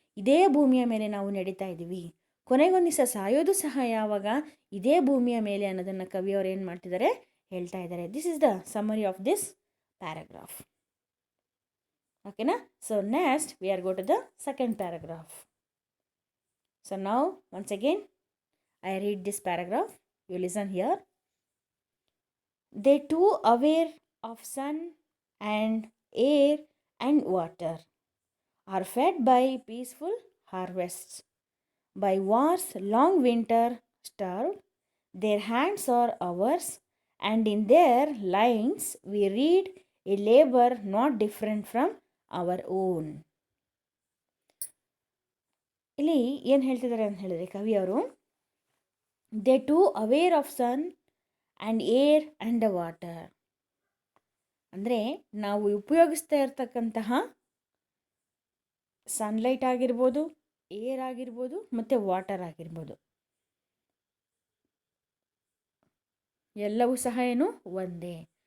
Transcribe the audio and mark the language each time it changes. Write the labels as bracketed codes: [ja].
[kn] ಇದೇ ಭೂಮಿಯ ಮೇಲೆ ನಾವು ನಡೀತಾ ಇದ್ದೀವಿ. ಕೊನೆಗೊಂದು ದಿವಸ ಸಾಯೋದು ಸಹ ಯಾವಾಗ? ಇದೇ ಭೂಮಿಯ ಮೇಲೆ ಅನ್ನೋದನ್ನು ಕವಿಯವರು ಏನು ಮಾಡ್ತಿದ್ದಾರೆ? ಹೇಳ್ತಾ ಇದ್ದಾರೆ. [en] This is the summary of this paragraph. ಓಕೆನಾ. So next we are go to the second paragraph. So now once again I read this paragraph. You listen here. They too aware of sun and air and water are fed by peaceful harvests, by war's long winter starved. Their hands are ours, and in their lines we read a labor not different from our own. [kn] ಇಲ್ಲಿ ಏನು ಹೇಳ್ತಿದ್ದಾರೆ ಅಂತ ಹೇಳಿದ್ರೆ ಕವಿಯವರು, [en] They too aware of sun and air and the water. [kn] ಅಂದರೆ ನಾವು ಉಪಯೋಗಿಸ್ತಾ ಇರ್ತಕ್ಕಂತಹ sunlight ಆಗಿರ್ಬೋದು, ಏರ್ ಆಗಿರ್ಬೋದು, ಮತ್ತು ವಾಟರ್ ಆಗಿರ್ಬೋದು, ಎಲ್ಲವೂ ಸಹ ಏನು ಒಂದೇ.